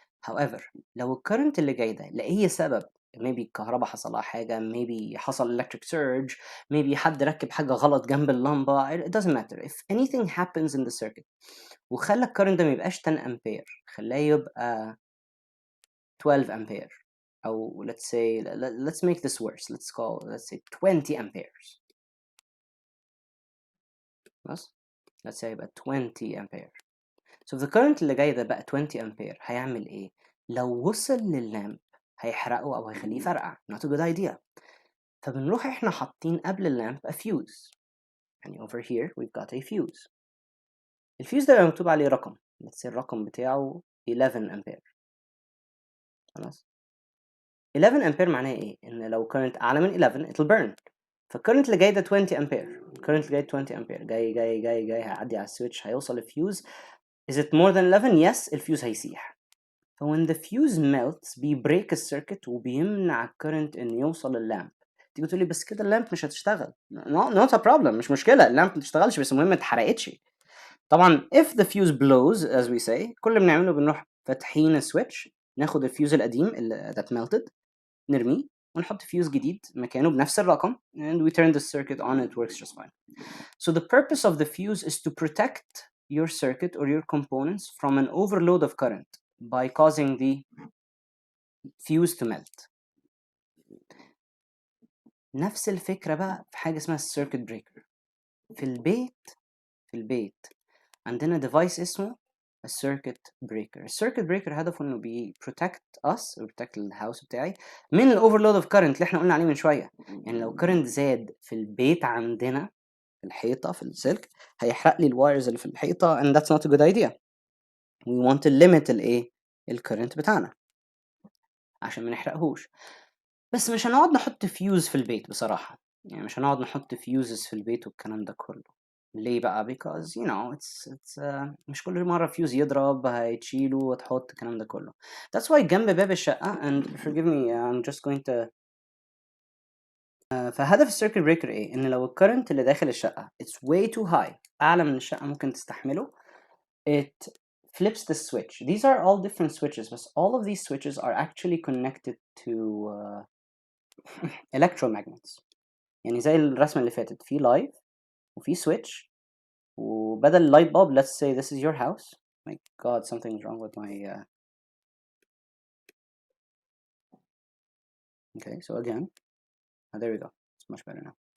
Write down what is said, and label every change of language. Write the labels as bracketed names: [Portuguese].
[Arabic] However, لو الcurrent اللي جاي ده لأي سبب, maybe الكهرباء حصل لها حاجة, maybe حصل electric surge, maybe حد ركب حاجة غلط جنب اللمبة, [English] it doesn't matter. If anything happens in the circuit [Arabic] وخلى الcurrent ده ما يبقاش 10 ampere, خلاه يبقى 12 ampere, أو [English] let's make this worse. Let's say 20 amperes. بس let's say يبقى 20 ampere. So if the current [Arabic] اللي جاي ده بقى 20 ampere, هيعمل ايه؟ لو وصل لللامب هيحرقه او هيخليه يفرقع. [English] not a good idea. [Arabic] فبنروح احنا حاطين قبل اللامب a fuse. [English] يعني over here we've got a fuse. [Arabic] الفيوز ده مكتوب عليه رقم. [English] let's say [Arabic] الرقم بتاعه [English] 11 ampere. [Arabic] خلاص. 11 ampere معناه ايه؟ ان لو current اعلى من 11 [English] it'll burn. [Arabic] فالكرنت اللي جاي ده 20 ampere. الكرنت اللي جاي 20 ampere, جاي هيعدي على السويتش, هيوصل الفيوز. [English] Is it more than 11? [Arabic] Yes, الفيوز هيسيح. ف [English] when the fuse melts [Arabic] بيبريك السيركت وبيمنع الكرنت انه يوصل لللامب. تيجي تقولي بس كده اللامب مش هتشتغل. [English] not a problem, [Arabic] مش مشكلة, اللامب ما تشتغلش, بس المهم ما اتحرقتش. طبعا [English] if the fuse blows as we say, [Arabic] كل اللي بنعمله بنروح فاتحين السويتش, ناخد الفيوز القديم اللي [English] that melted, [Arabic] نرميه ونحط فيوز جديد مكانه بنفس الرقم, [English] and we turn the circuit on, it works just fine. So the purpose of the fuse is to protect your circuit or your components from an overload of current by causing the fuse to melt. [Arabic] نفس الفكرة بقى في حاجة اسمها circuit breaker. في البيت عندنا device اسمه a circuit breaker. circuit breaker هدفه انه [English] protect us or protect [Arabic] الهاوس بتاعي من ال overload of current اللي احنا قلنا عليه من شوية. يعني لو current زاد في البيت عندنا, في الحيطة, في السلك, هيحرق لي الوايرز اللي في الحيطة, [English] and that's not a good idea. We want to limit الكرنت بتاعنا [Arabic] عشان ما نحرقهوش. بس مش هنقعد نحط فيوز في البيت بصراحة. يعني مش هنقعد نحط فيوزز في البيت والكلام ده كله. ليه بقى؟ because it's مش كل مرة فيوز يضرب هيتشيله وتحط الكلام ده كله. That's why جنب باب الشقة, [English] and forgive me, I'm just going to [Arabic] فهدف السيركت بريكر ايه؟ ان لو الكرنت اللي داخل الشقة [English] it's way too high, [Arabic] اعلى من الشقة ممكن تستحمله, [English] it flips the switch. These are all different switches, but all of these switches are actually connected to [Arabic] electromagnets. يعني زي الرسمة اللي فاتت، في لايف وفي switch، وبدل light bulb [English] let's say this is your house. My god, something's wrong with my okay, so again there we go, it's much better now.